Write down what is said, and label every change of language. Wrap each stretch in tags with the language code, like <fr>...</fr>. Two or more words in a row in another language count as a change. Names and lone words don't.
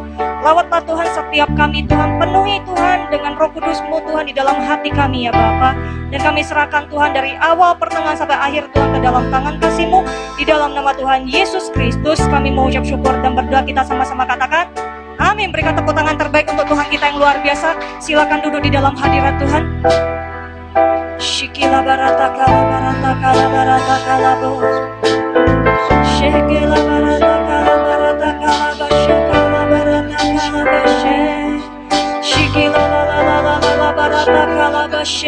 <id>Lawatlah Tuhan setiap kami Tuhan, penuhi Tuhan dengan Roh Kudus-Mu Tuhan di dalam hati kami ya Bapa. Dan kami serahkan Tuhan dari awal pertengahan sampai akhir Tuhan ke dalam tangan kasih-Mu. Di dalam nama Tuhan Yesus Kristus kami mengucap syukur dan berdoa, kita sama-sama katakan amin. Berikan tepuk tangan terbaik untuk Tuhan kita yang luar biasa. Silakan duduk di dalam hadirat Tuhan. Shikila barata kala bo. Shikila barata kala bashakala barata kala bashe. Shikila la barata kala bashe.</id>